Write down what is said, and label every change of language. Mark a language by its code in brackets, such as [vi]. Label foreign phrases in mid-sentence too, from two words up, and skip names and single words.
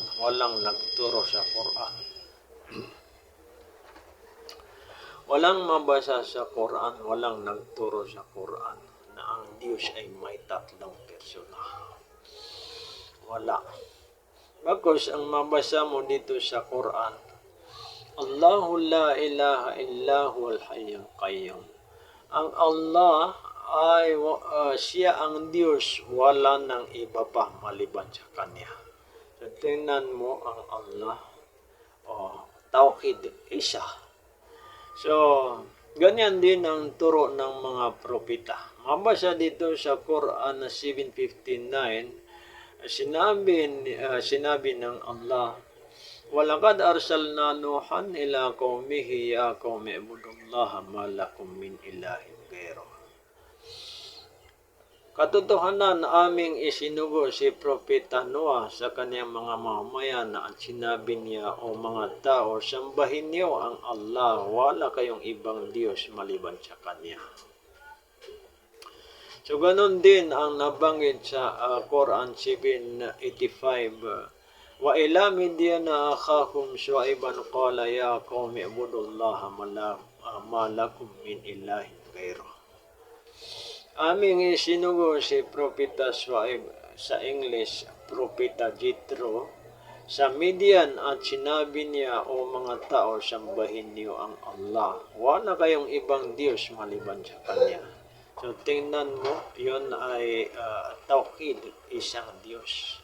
[tl] Walang nagturo sa Quran. Walang mabasa sa Quran, walang nagturo sa Quran na ang Diyos ay may tatlong persona. Wala. Bagkus ang mabasa mo dito sa Quran, [ar] الله لا إله إلا هو الحي القيوم. [tl] Ang Allah ay siya ang Diyos, wala nang iba pa maliban sa Kanya. So, tingnan mo ang Allah, Tauhid, isa. So, ganyan din ang turo ng mga propeta. Mabasa dito sa Quran 7:59, sinabi ng Allah, [ar] ولقد أرسلنا نوحا إلى قومه يا قوم اعبدوا الله ما لكم من إله غيره. [tl] Katotohanan aming isinugo si Propeta Noah sa kaniyang mga mamamayan at sinabi niya, O mga tao, sambahin niyo ang Allah, wala kayong ibang Diyos maliban sa Kanya. So ganun din ang nabanggit sa Quran 7:85. [ar] وإلى مدين أخاهم شعيبا قال يا قوم اعبدوا الله ما لكم من إله غيره. [tl] Aming isinugo si Propeta Shu'aib, sa English Propeta Jethro, sa Midian at sinabi niya, o mga tao, sambahin niyo ang Allah. Wala kayong ibang Diyos maliban sa Kanya. So tingnan mo, yun ay tawhid, isang Diyos.